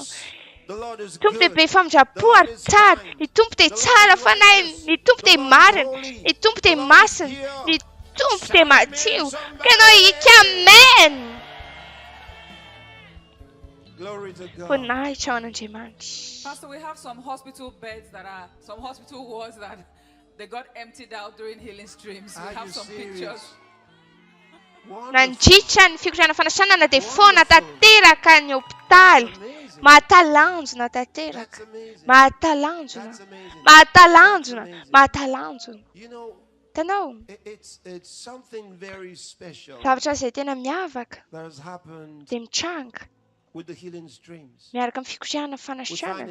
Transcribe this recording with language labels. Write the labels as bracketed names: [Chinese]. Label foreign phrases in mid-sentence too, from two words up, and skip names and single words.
[Malagasy] Tompo dia be famindrapo ary tsara. Ny Tompo dia tsara fanahy. Ny Tompo dia marina. Ny Tompo dia masina. Ny Tompo dia madio. Ka ianao hika amen. Voninahitra ho an'Andriamanitra. [English] Pastor, we have some hospital beds some hospital wards that they got emptied out during healing streams. We have some pictures. [Malagasy] Nandritra ny fikotrana fanasana dia foana tanteraka ny hopitaly. Mahatalanjona tanteraka. Mahatalanjona. Mahatalanjona. Mahatalanjona. Tanao? Zavatra izay tena miavaka dia mitranga miaraka amin'ny fikotrana fanasana.